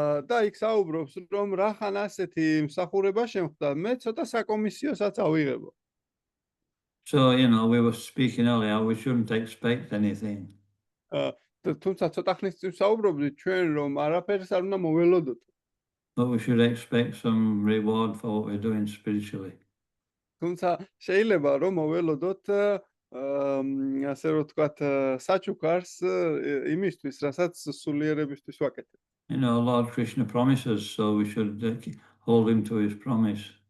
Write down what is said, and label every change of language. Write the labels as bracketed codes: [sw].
[ka] და იქ საუბრობს, რომ რახან ასეთი მსახურება შემხდა, მე ცოტა საკომისიოსაც ავიღებო. [en] So, we were speaking earlier, we shouldn't expect anything. [ka] თუმცა ცოტა ხნის წინ საუბრობდით ჩვენ, რომ არაფერს არ უნდა მოველოდოთ. [en] But we should expect some reward for what we're doing spiritually. [ka] თუმცა შეიძლება რომ მოველოდოთ ასე რომ ვთქვათ, საჩუქარს იმისთვის, რასაც სულიერებისთვის ვაკეთებ. [en] You know, Lord Krishna promises, so we should hold him to his promise.